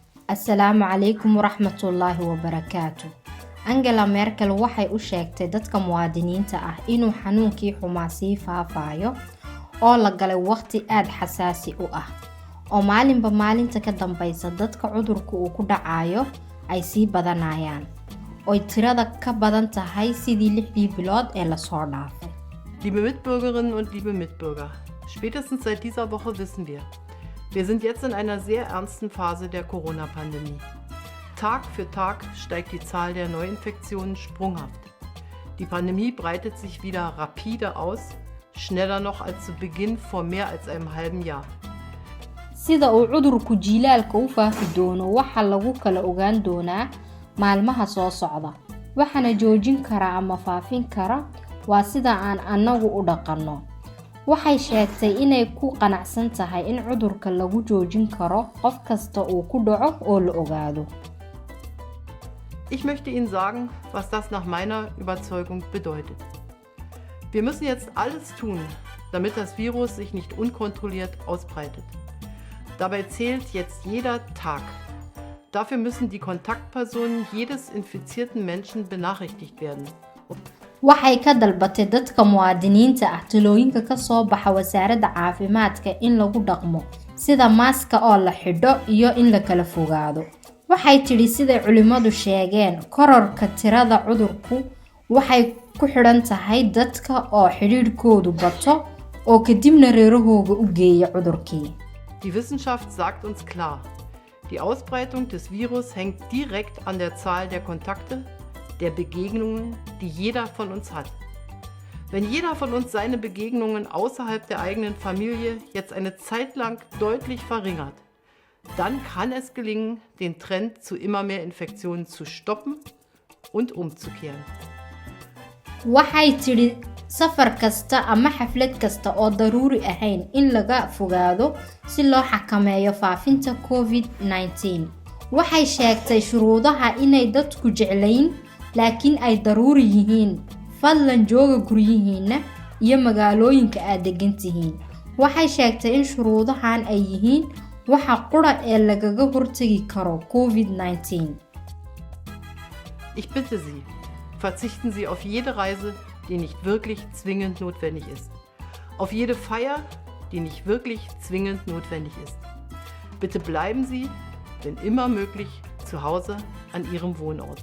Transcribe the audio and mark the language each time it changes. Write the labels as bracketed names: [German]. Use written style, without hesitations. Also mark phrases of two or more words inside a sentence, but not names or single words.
[Arabic] السلام عليكم ورحمة الله وبركاته. [Somali] Angela Merkel waxay u sheegtay dadka muwaadiniinta ah inuu xanuunkii xumaa sii faafayo oo la galay waqti aad xasaasi u ah oo maalinba maalinta ka dambaysa dadka cudurku uu ku dhacayo ay sii badanayaan oo tirada ka badan tahay sidii 6 bilood ee la soo dhaafay. [German] Liebe Mitbürgerinnen und liebe Mitbürger, spätestens seit dieser Woche wissen wir sind jetzt in einer sehr ernsten Phase der Corona-Pandemie. Tag für Tag steigt die Zahl der Neuinfektionen sprunghaft. Die Pandemie breitet sich wieder rapide aus, schneller noch als zu Beginn vor mehr als einem halben Jahr. [Somali] Sida uu cudurku jiilaalka u faafi doono waxa lagu kala ogaan doonaa maalmaha soo socda. Waxana joojin kara ama faafin kara waa sida aan anagu u dhaqanno. Waxay sheegtay inay ku qanacsan tahay in cudurka lagu joojin karo qof kasta uu ku dhaco oo la ogaado. [German] Ich möchte Ihnen sagen, was das nach meiner Überzeugung bedeutet. Wir müssen jetzt alles tun, damit das Virus sich nicht unkontrolliert ausbreitet. Dabei zählt jetzt jeder Tag. Dafür müssen die Kontaktpersonen jedes infizierten Menschen benachrichtigt werden. [Somali] Waxay ka dalbatay dadka muwaadiniinta ah talooyinka ka soo baxa wasaaradda caafimaadka in lagu dhaqmo sida maaska oo la xidho iyo in la kala fogaado. Waxay tiri sida culimadu sheegeen kororka tirada cudurku waxay ku xidhan tahay dadka oo xiriirkoodu bato oo kadibna reerahooga u geeya cudurkii. [German] Die Wissenschaft sagt uns klar, die Ausbreitung des Virus hängt direkt an der Zahl der Kontakte, der Begegnungen, die jeder von uns hat. Wenn jeder von uns seine Begegnungen außerhalb der eigenen Familie jetzt eine Zeit lang deutlich verringert, dann kann es gelingen, den Trend zu immer mehr Infektionen zu stoppen und umzukehren. [Somali] Waxay tiri safar kasta ama xaflad kasta oo daruuri ahayn in laga fogaado si loo xakameeyo faafinta COVID-19. Waxay sheegtay shuruudaha inay dadku jeclayn laakiin ay daruuri yihiin. Fadlan jooga guryihiina iyo magaalooyinka aad degan tihiin. Waxay sheegtay in shuruudahan ay yihiin waxa qura ee lagaga hortagi karo COVID-19. [German] Ich bitte Sie, verzichten Sie auf jede Reise, die nicht wirklich zwingend notwendig ist. Auf jede Feier, die nicht wirklich zwingend notwendig ist. Bitte bleiben Sie, wenn immer möglich, zu Hause an Ihrem Wohnort.